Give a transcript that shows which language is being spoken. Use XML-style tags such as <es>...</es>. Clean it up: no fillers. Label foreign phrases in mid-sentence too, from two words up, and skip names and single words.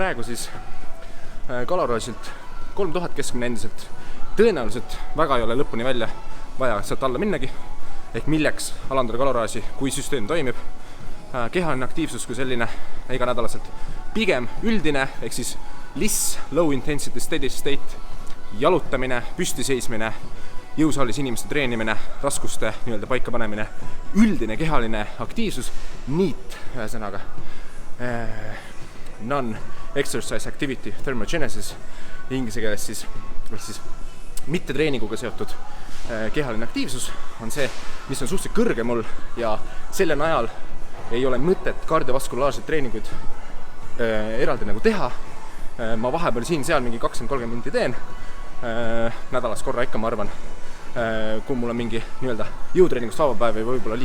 <et>Et selle praegu siis kaloraiselt 3000 keskmine endiselt. Tõenäoliselt väga ei ole lõpuni välja vaja sealt alla minnagi, ehk milleks alandada kaloraaži, kui süsteem toimib. Kehaline aktiivsus kui selline iganädalaselt. Pigem üldine, ehk siis LISS,</et> <en>low intensity steady state,</en> <et>jalutamine, püstiseismine, jõusaalis inimeste treenimine, raskuste nii-öelda paika panemine, üldine kehaline aktiivsus, NEAT ühesõnaga,</et> <en>non-exercise activity thermogenesis,</en> <et>inglise keeles siis mitte treeninguga seotud kehaline aktiivsus on see, mis on suhteliselt kõrge mul ja selle najal ei ole mõtet kardiovaskulaarseid treeninguid eraldi nagu teha. Ma vahepeal siin-seal mingi 20-30 minti teen, nädalas korra ikka, ma arvan, kui mul on mingi nii-öelda jõutreeningust vaba päev või võib-olla</et>